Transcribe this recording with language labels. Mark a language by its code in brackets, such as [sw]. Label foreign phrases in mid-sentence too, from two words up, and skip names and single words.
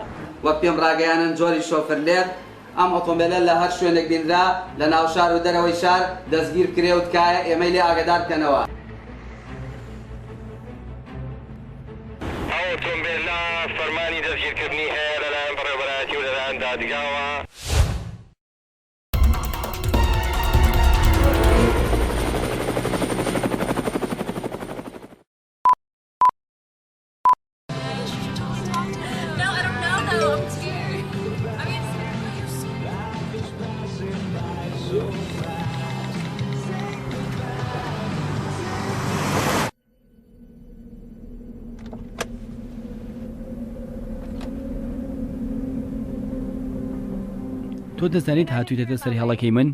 [ckb] وەک پێم ڕاگەیانن جۆری شۆفرلێت ئەم ئۆتۆمبیلە لە هەر شوێنێک بینرا لە ناو شار و دەرەوەی شار دەستگیر کرێ و تکایە ئێمەی لێ ئاگادار بکەنەوە. ئەو ئۆتۆمبیلە فەرمانی دەستگیرکردنی هەیە لەلایەن بەڕێوەبەرایەتی و لەلایەن دادگاوە. [en] No, I don't know though. I'm scared. I mean, you're [ckb] تۆ دەزانیت هاتوویتە سەر هێڵەکەی من؟